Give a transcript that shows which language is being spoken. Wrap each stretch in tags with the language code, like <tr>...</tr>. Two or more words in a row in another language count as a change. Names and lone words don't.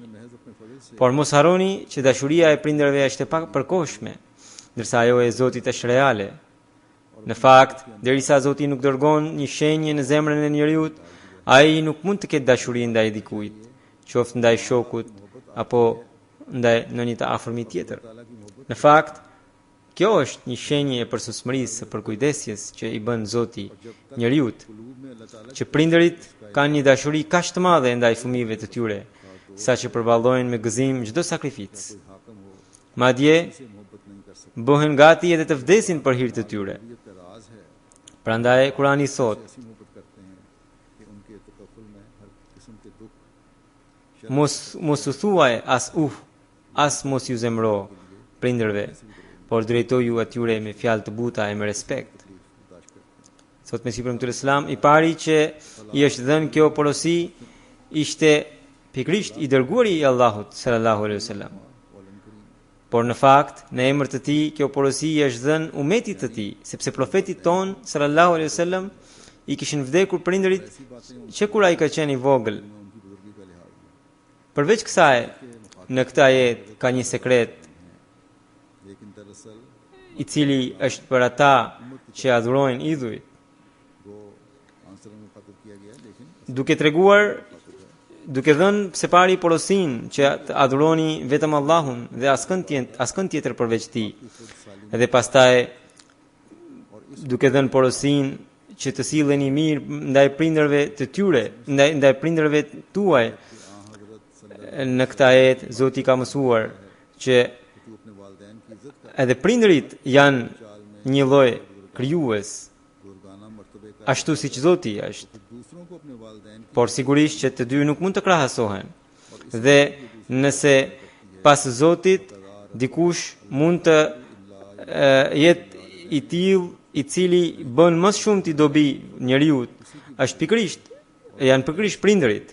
<ur>محض اپنے فضل سے</ur> <sq>Por mos harroni që dashuria e prindërve është e përkohshme, ndërsa ajo e Zotit është reale. Në fakt, derisa Zoti nuk dërgon një shenjë në zemrën e njeriu, ai nuk mund të ketë dashuri ndaj dikujt, qoftë ndaj shokut apo ndaj në një të afërmit tjetër. Në fakt, kjo është një shenjë e përsosmërisë së përkujdesjes që i bën Zoti njeriu,</sq> <ur>قلوب میں اللہ تعالیٰ</ur> <sq>që prindërit kanë një dashuri kaq të madhe ndaj fëmijëve të tyre, saqë përballojnë me gëzim çdo sakrificë.</sq> <ur>حاکم ہو</ur> <sq>Madje</sq> <ur>سے محبت نہیں کر سکتے.</ur> <sq>bëhen gati edhe të vdesin për hir të tyre.</sq> <ur>یہ طرز ہے,</ur> <sq>Prandaj Kurani thot,</sq> <ur>ایسی محبت کرتے ہیں کہ ان کے تکفل میں ہر قسم کے دکھ</ur> <sq>mos u thuaj as mos ju zemro prindërve, por drejtoju atyre me fjalë të buta e me respekt. Thot Mesiu premtuar Islam, i pari që i është dhënë kjo porosi ishte pikërisht i dërguari i Allahut</sq> <ar>صلى الله عليه وسلم.</ar> <sq>Por në fakt, në emër të tij kjo porosi i është dhënë umetit të tij, sepse profeti ton</sq> <ar>صلى الله عليه وسلم</ar> <sq>i kishin vdekur prindërit që kur ai ka qenë i vogël.</sq> <ur>ان کی بزرگی کا لحاظ ہے.</ur> <sq>Përveç kësaj, në këtë ajet ka një sekret</sq> <ur>لیکن دراصل</ur> <sq>i cili është për ata që adhurojnë idhujt,</sq> <ur>وہ آنسر میں مخاطب کیا گیا ہے، لیکن</ur> <sq>duke treguar, duke dhënë pse pari porosin që të adhuroni vetëm Allahun dhe askën tjetër përveç tij. Edhe pastaj duke dhënë porosin që të silleni mirë ndaj prindërve të tyre, ndaj prindërve tuaj. Në këtë ajet Zoti ka mësuar që</sq> <ur>تو اپنے والدین کی عزت کر,</ur> <sq>edhe prindërit janë një lloj krijues,</sq> <ur>بزرگانہ مرتبے کا,</ur> <sq>ashtu siç Zoti është.</sq> <ur>دوسروں کو اپنے والدین کی</ur> <sq>Por sigurisht që të dy nuk mund të krahasohen. Dhe nëse pas Zotit dikush mund të jetë i tillë i cili bën më shumë ti dobi njeriu, është janë pikërisht prindërit.</sq>